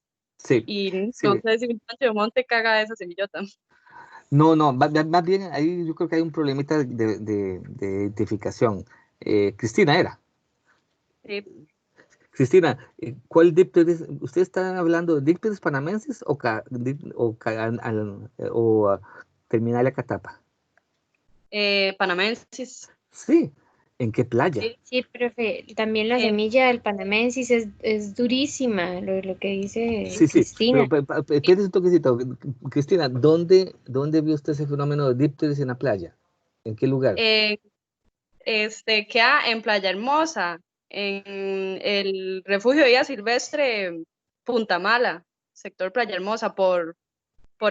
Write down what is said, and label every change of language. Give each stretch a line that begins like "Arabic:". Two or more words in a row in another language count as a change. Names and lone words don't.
Spanish: Sí, Y sí. no sé si un chancho de monte caga esa semillota. No, más bien ahí yo creo que hay un problemita de identificación. Cristina era. Sí. Cristina, ¿cuál dípteris? ¿Ustedes están hablando de dípteris panamensis o terminalia catapa? Panamensis. Sí, ¿en qué playa? Sí, profe, también la En, semilla del Panamensis es durísima, lo que dice Sí, Cristina. pero espérese un toquecito. Cristina, ¿dónde vio usted ese fenómeno de dípteris en la playa? ¿En qué lugar? queda en Playa Hermosa, en el refugio de vida silvestre Punta Mala, sector Playa Hermosa, por